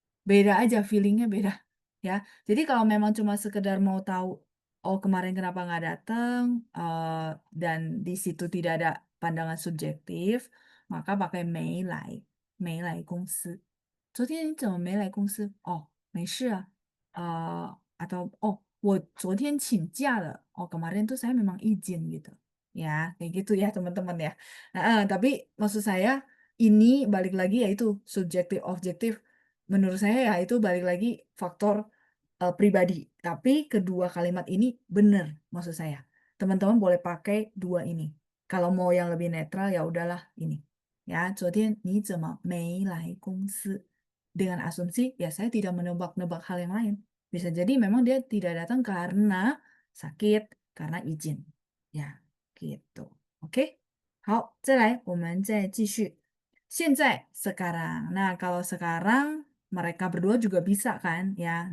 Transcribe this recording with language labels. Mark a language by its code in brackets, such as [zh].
[id] Beda aja, feelingnya beda, ya. Jadi kalau memang cuma sekedar mau tahu, oh kemarin kenapa nggak datang, dan di situ tidak ada pandangan subjektif, maka pakai [zh] 没来公司。昨天你怎么没来公司？哦，没事啊。 [id] atau oh, [zh] 我昨天请假了. [id] Oh, kemarin tuh saya memang izin gitu. Ya, kayak gitu ya teman-teman ya. Nah, tapi maksud saya ini balik lagi yaitu subjektif objektif. Menurut saya ya itu balik lagi faktor pribadi. Tapi kedua kalimat ini benar maksud saya. Teman-teman boleh pakai dua ini. Kalau mau yang lebih netral ya udahlah ini. [zh] Ya, 昨天你怎么没来公司? [id] Dengan asumsi ya saya tidak menebak-nebak hal yang lain. Bisa jadi memang dia tidak datang karena sakit, karena izin. Ya, gitu. Oke? [zh] 好，再来，我们再继续。 [id] 现在 sekarang. Nah, kalau sekarang mereka berdua juga bisa kan ya.